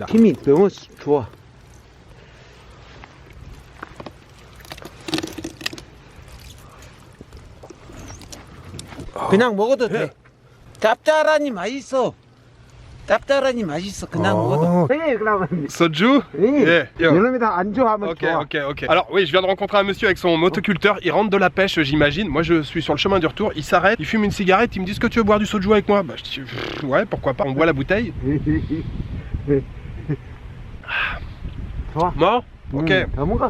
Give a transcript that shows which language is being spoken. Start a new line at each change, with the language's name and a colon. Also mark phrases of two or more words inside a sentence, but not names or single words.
Korean: 힘이 너무 좋아. 그냥 먹어도 돼. 짭짤하니 맛있어. 짭짤하니 맛있어. 그냥 먹어도. 네, 그러면. Soju? 네.
English: Yeah, yo.
Korean: 이놈이다 안주하면
English: Ok,
Korean: 좋아.
English: ok, ok.
French: Alors oui, je viens de rencontrer un monsieur avec son motoculteur. Il rentre de la pêche, j'imagine. Moi, je suis sur le chemin du retour. Il s'arrête, il fume une cigarette. Il me dit, est-ce que tu veux boire du soju avec moi? Bah, je dis, ouais, pourquoi pas. On boit la bouteille.
Korean: 좋아.
French: Mort? Ok.
Korean: 뭔가.